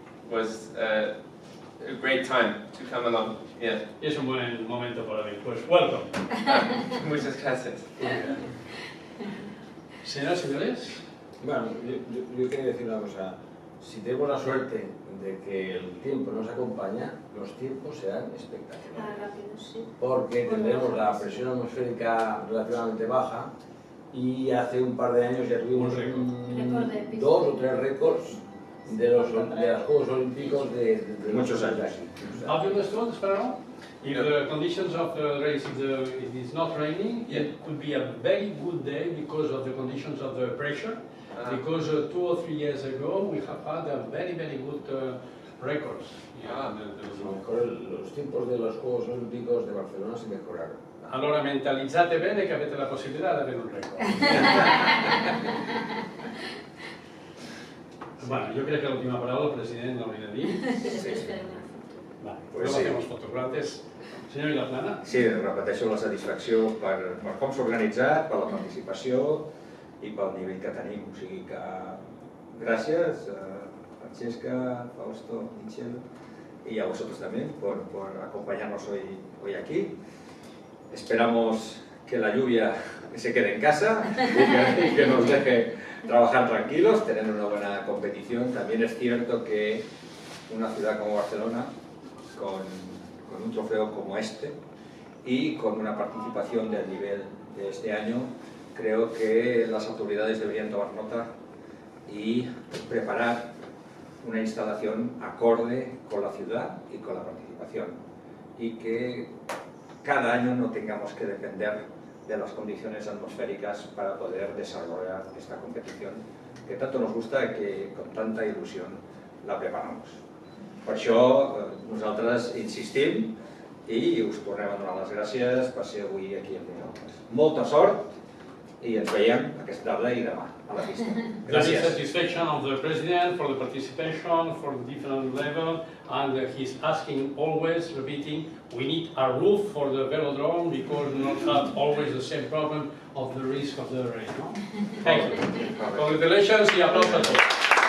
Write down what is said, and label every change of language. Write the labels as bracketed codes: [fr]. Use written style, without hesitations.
[en] was a great time to come along. Yeah. [es] Es un buen momento para venir. [en] Pues, welcome. [es] Muchas gracias. Señoras y señores, Bueno, yo quería decir una cosa. Si tenemos la suerte de que el tiempo nos acompaña, los tiempos serán espectaculares. Rápido, sí. Porque tendremos la presión atmosférica relativamente baja y hace un par de años ya tuvimos Récord de pista. 2 o 3 récords de los Juegos Olímpicos de Muchos años. aquí. [en] have you understood, Sparrow? If the conditions of the race, if it's not raining, it could be a very good day because of the conditions of the pressure. Because 2 or 3 years ago we have had a very, very good records. [es] A lo mejor los tiempos de los Juegos Olímpicos de Barcelona si mejoraron. [it] Allora mentalizzate bene che avete la possibilità di avere un record. [es] Bueno, yo creo que la última palabra el presidente no viene a dir. [ca] Després farem una foto. [es] Vale, Pues luego sí. hacemos fotos. Gracias. Senyor Vilaplana. [ca] Sí, repeteixo la satisfacció per com s'ha organitzat, per la participació i pel nivell que tenim. O sigui que gràcies, [es] Francesca, Fausto, Michel, y a vosotros también por acompañarnos hoy aquí. Esperamos que la lluvia se quede en casa y que nos deje trabajar tranquilos, tener una buena competición. También es cierto que una ciudad como Barcelona, con un trofeo como este y con una participación del nivel de este año, creo que las autoridades deberían tomar nota y preparar una instalación acorde con la ciudad y con la participación, y que cada año no tengamos que depender de las condiciones atmosféricas para poder desarrollar esta competición que tanto nos gusta [ca] i que con tanta il·lusió la preparamos. Per això nosaltres insistim i us tornem a donar les gràcies per ser avui aquí amb nosaltres. Molta sort i ens veiem aquesta tarda i demà a la pista. [en] The [ca] Gràcies. [en] satisfaction of the president for the participation, for the different level, and he's asking always, repeating, we need a roof for the velodrome because we not have always the same problem of the risk of the rain. No? Thank you. Congratulations [es] y aplausos a todos.